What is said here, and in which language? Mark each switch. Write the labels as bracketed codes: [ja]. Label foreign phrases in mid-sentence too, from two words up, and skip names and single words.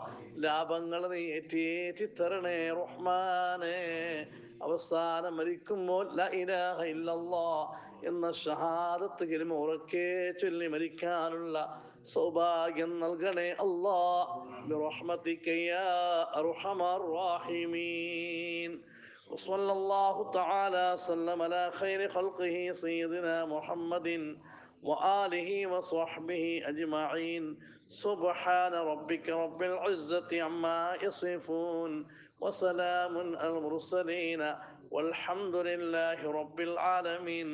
[ml] ലാഭങ്ങൾ നീ ഏറ്റേറ്റി തരണേ റഹ്മാനെ. അവസാനം മരിക്കുമ്പോൾ [ar] لا إله إلا الله [ml] എന്ന ഷഹാദത്ത് കലിമ ഉറക്കെ ചൊല്ലി മരിക്കാനുള്ള സൗഭാഗ്യം നൽകണേ അല്ലാഹ്. [ar] برحمتك يا أرحم الراحمين. وصلى الله تعالى وسلم على خير خلقه سيدنا محمد وآله وصحبه أجمعين. سبحان ربك رب العزة عما يصفون وسلام على المرسلين والحمد لله رب العالمين.